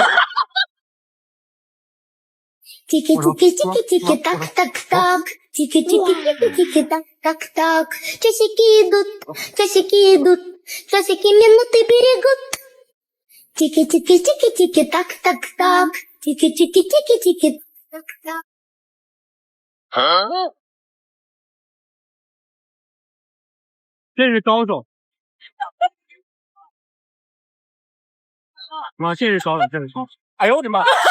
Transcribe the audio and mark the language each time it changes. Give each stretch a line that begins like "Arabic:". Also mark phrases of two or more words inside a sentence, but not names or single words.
Russian: ！Tiki tiki tiki tiki tak tak tak, tiki tiki tiki tiki tak tak tak, часики идут, часики минуты берегут. Tiki tiki tiki tiki tak tak tak, tiki tiki tiki tiki tak tak.
Chinese: 这是高手！哇，这是高手，这是高手！哎呦我的妈！